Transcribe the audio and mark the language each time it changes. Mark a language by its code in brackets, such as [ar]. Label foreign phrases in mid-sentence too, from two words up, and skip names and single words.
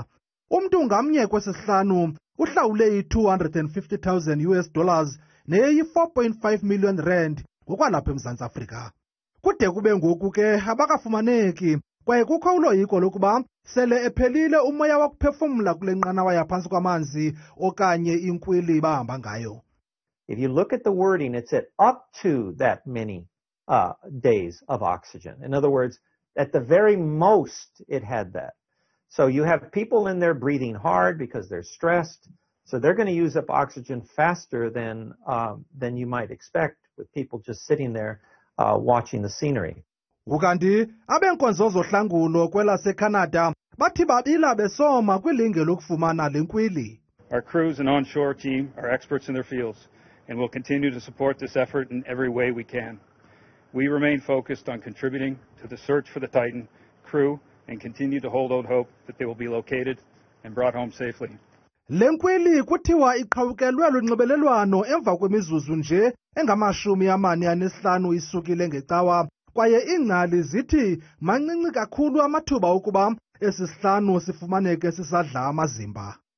[xh] Umntu ngamnye kwesihlanu uhlawule $250,000 neyi 4.5 million rand ngokwalapha eMzantsi Afrika. Kude kube ngoku ke abakafumaneki kwaye kukho uloyiko lokuba sele ephelile umoya wokuphefumla kule nqanawa yaphantsi kwamanzi okanye inkwili bahamba ngayo. [en] If you look at the wording, it said up to that many days of oxygen. In other words, at the very most, it had that. So you have people in there breathing hard because they're stressed. So they're going to use up oxygen faster than you might expect with people just sitting there watching the scenery. [xh] Ukanti abenkonzo zohlangulo kwelaseCanada bathi babila besoma kwilinge lokufumana lenkwili. [en] Our crews and onshore team are experts in their fields and will continue to support this effort in every way we can. We remain focused on contributing to the search for the Titan crew and continue to hold out hope that they will be located and brought home safely. [xh] Lenkwili kuthiwa iqhawukelwe lunxibelelwano emva kwemizuzu nje engama-45 isukile ngecawa kwaye iingcali zithi mancinci kakhulu amathuba ukuba esisihlanu sifumaneke sisadla amazimba.